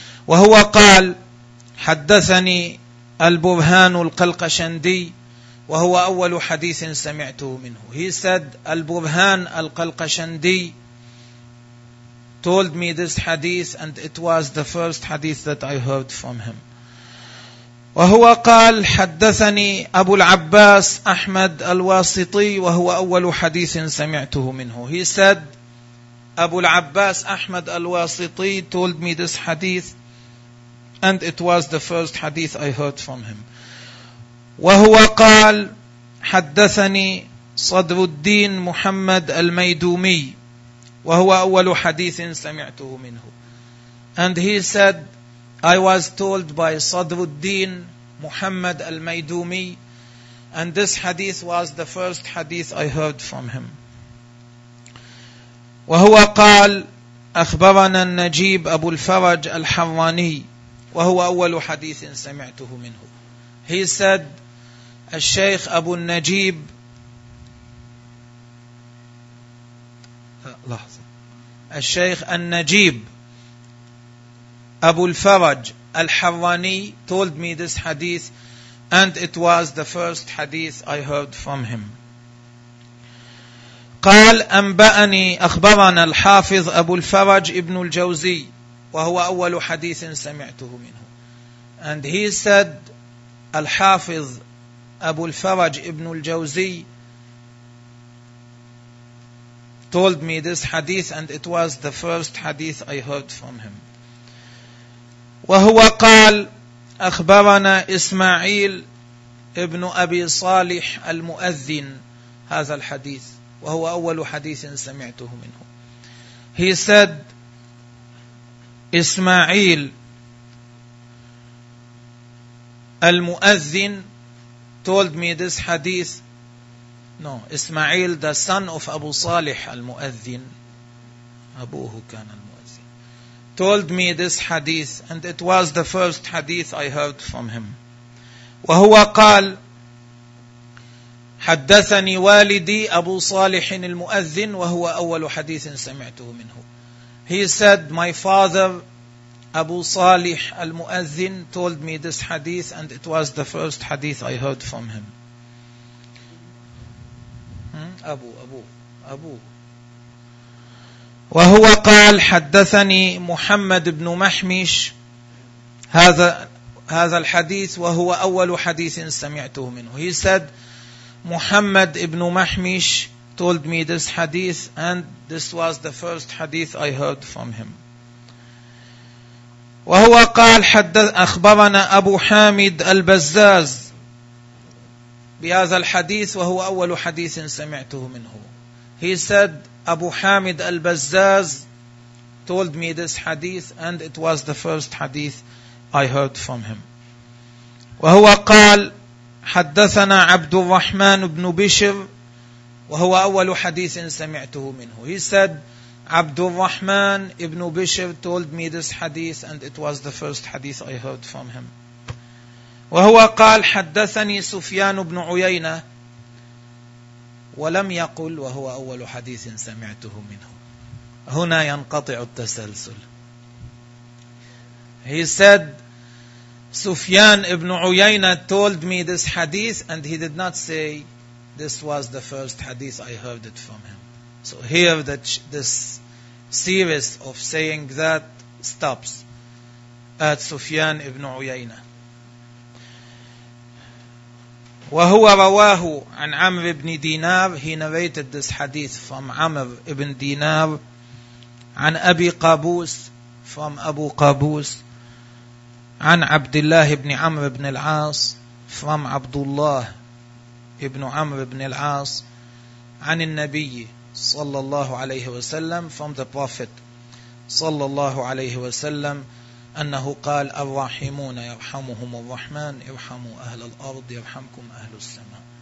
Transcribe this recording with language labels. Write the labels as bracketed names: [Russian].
[Arabic] وهو قال حدثني البرهان القلقشندي وهو أول حديث سمعته منه. [English] He said, البرهان القلقشندي told me this hadith, and it was the first hadith that I heard from him. [Arabic] وهو قال حدثني أبو العباس أحمد الواسطي وهو أول حديث سمعته منه. [English] He said, أبو العباس أحمد الواسطي told me this hadith, and it was the first hadith I heard from him. [Arabic] وهو قال حدثني صدر الدين محمد الميدومي وهو أول حديث سمعته منه. [English] And he said, I was told by صدر الدين محمد الميدومي, and this hadith was the first hadith I heard from him. [Arabic] وهو قال أخبرنا النجيب أبو الفرج الحراني وهو أول حديث سمعته منه. [English] He said, الشيخ أبو النجيب, لحظة, الشيخ النجيب أبو الفرج الحراني told me this hadith, and it was the first hadith I heard from him. [Arabic] قال أنبأني أخبرنا الحافظ أبو الفرج ابن الجوزي وهو أول حديث سمعته منه. [English] And he said, الحافظ أبو الفرج ابن الجوزي told me this hadith, and it was the first hadith I heard from him. [Arabic] وهو قال أخبرنا إسماعيل ابن أبي صالح المؤذن هذا الحديث وهو أول حديث سمعته منه. [English] He said, إسماعيل المؤذن told me this hadith, No, Ismail, the son of Abu Salih al-Mu'adhin, [Arabic] Abuhu kan al-Mu'adhin, [English] told me this hadith, and it was the first hadith I heard from him. [Arabic] وهو قال حدثني والدي أبو صالح المؤذن وهو أول حديث سمعته منه. [English] He said, my father Abu Salih al-Mu'adhin told me this hadith, and it was the first hadith I heard from him. Abu. [Arabic] وهو قال حدثني محمد بن محمش هذا الحديث وهو أول حديث سمعته منه. [English] He said, Muhammad ibn Mahmish told me this hadith, and this was the first hadith I heard from him. [Arabic] وهو قال حدث أخبرنا أبو حامد البزاز بهذا الحديث وهو أول حديث سمعته منه. [English] He said, Abu Hamid al-Bazzaz told me this hadith, and it was the first hadith I heard from him. [Arabic] وهو قال حدثنا عبد الرحمن بن بشر وهو أول حديث سمعته منه. [English] He said, عبد الرحمن بن بشر told me this hadith, and it was the first hadith I heard from him. [Arabic] وهو قال حدثني سفيان بن عيينة ولم يقل وهو أول حديث سمعته منه. هنا ينقطع التسلسل. [English] He said, Sufyan ibn Uyayna told me this hadith, and he did not say, this was the first hadith I heard it from him. So here this series of saying that stops at Sufyan ibn Uyayna. [Arabic] وَهُوَ رَوَاهُ عَنْ عَمْرِ ibn Dinar. [English] He narrated this hadith from Amr ibn Dinar, [Arabic] عَنْ أَبِي قَابُوس, [English] from Abu Qabus, عن عبد الله بن عمرو بن العاص, from عبد الله بن عمرو بن العاص, [Arabic] عن النبي صلى الله عليه وسلم, [English] from the Prophet صلى الله عليه وسلم, [Arabic] أنه قال الرحمون يرحمهم الرحمن يرحموا أهل الأرض يرحمكم أهل السماء.